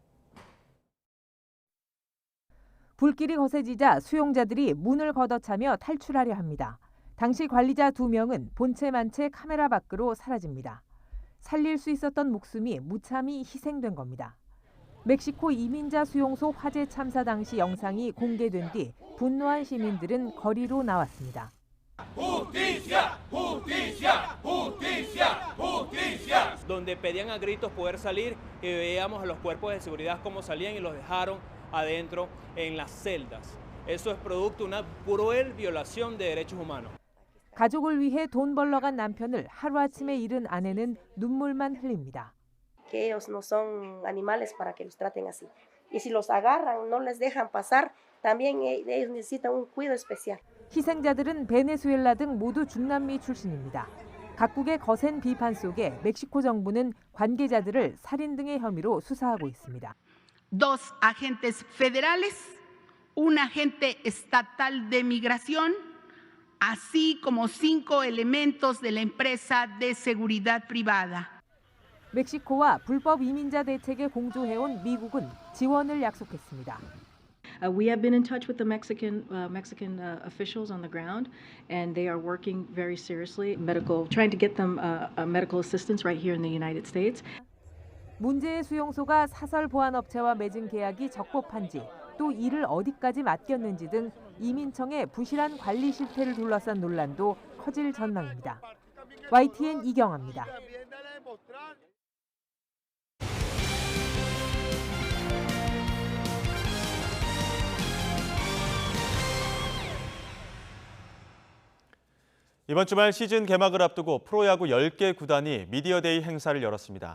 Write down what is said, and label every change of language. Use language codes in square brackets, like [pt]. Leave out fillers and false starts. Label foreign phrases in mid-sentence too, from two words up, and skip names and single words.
[ko] 불길이 거세지자 수용자들이 문을 걷어차며 탈출하려 합니다. 당시 관리자 2명은 본체만 채 카메라 밖으로 사라집니다. 살릴 수 있었던 목숨이 무참히 희생된 겁니다. 멕시코 이민자 수용소 화재 참사 당시 영상이 공개된 뒤 분노한 시민들은 거리로 나왔습니다. [es] Justicia, justicia, justicia, justicia. Donde pedían a gritos poder salir y veíamos a los cuerpos de seguridad cómo salían y los dejaron adentro en las celdas. Eso es producto de una cruel violación de derechos humanos. [ko] 가족을 위해 돈 벌러 간 남편을 하루아침에 잃은 아내는 눈물만 흘립니다. [es] Que ellos no son animales para que los traten así. Y si los agarran, no les dejan pasar, también ellos necesitan un cuidado especial. [ko] 희생자들은 베네수엘라 등 모두 중남미 출신입니다. 각국의 거센 비판 속에 멕시코 정부는 관계자들을 살인 등의 혐의로 수사하고 있습니다. [es] Dos agentes federales, un agente estatal de migración, así como 5 elementos de la empresa de seguridad privada. [ko] 멕시코와 불법 이민자 대책에 공조해온 미국은 지원을 약속했습니다. [en] We have been in touch with the Mexican officials on the ground, and they are working very seriously, trying to get them medical assistance right here in the United States. [ko] 문제의 수용소가 사설 보안업체와 맺은 계약이 적법한지, 또 이를 어디까지 맡겼는지 등 이민청의 부실한 관리 실태를 둘러싼 논란도 커질 전망입니다. YTN 이경아입니다. 이번 주말 시즌 개막을 앞두고 프로야구 10개 구단이 미디어데이 행사를 열었습니다.